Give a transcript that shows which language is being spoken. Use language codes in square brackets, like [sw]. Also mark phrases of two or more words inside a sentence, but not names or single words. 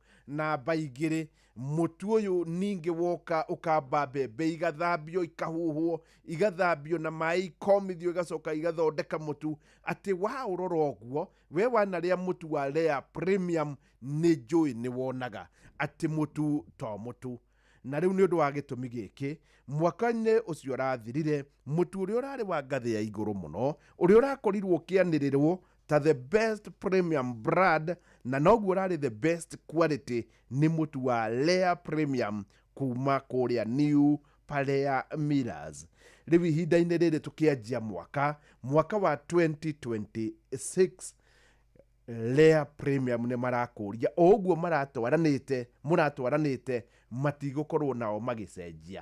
[ki] Namba igĩrĩ, mũtu ũyũ ningĩ woka ũkamba mbembe igathambio ikahuhwo igathambio na maĩ ikomithio igacoka igathondeka mũtu atĩ waũrora ũguo we wanarĩa mũtu wa Layer Premium nĩ njũĩ nĩ wonaga atĩ mũtu to mũtu. Na rĩu nĩ ũndũ wa gĩtũmi gĩkĩ mwaka-inĩ ũcio ũrathirire mũtu ũrĩa ũrarĩ wa ngathĩ ya igũrũ mũno ũrĩa ũrakorirwo ũkĩanĩrĩrwo ta [en] the best premium brand [ki] na noguo ũrarĩ [en] the best quality [ki] nĩ mũtu wa Layer Premium kuma kũrĩa New Palea Millers. Rĩu ihinda-inĩ rĩrĩ tũkĩanjia mwaka wa 2026 Layer Premium nĩ marakũria o ũguo mũratwaranĩte matigũkorwo nao magĩcenjia.